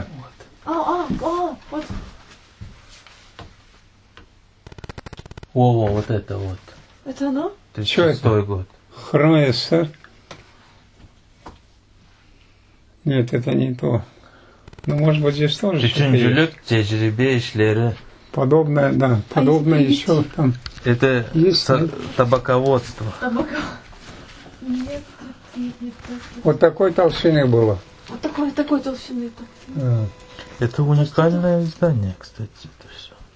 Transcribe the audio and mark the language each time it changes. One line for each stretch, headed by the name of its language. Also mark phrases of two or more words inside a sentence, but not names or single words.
Russian: Вот. О, вот это вот. Это оно? 36-й год. Хром СССР. Нет, это не то. Ну, может быть, здесь тоже что-то есть.
Turkish: Üçüncülük tecrübe işleri.
Russian: Подобное, да. Подобное есть? еще там. Это Есть, нет? табаководство. Табака. Нет. Вот такой толщины было. Вот такой толщины-то. А. Это уникальное издание, кстати. Это все.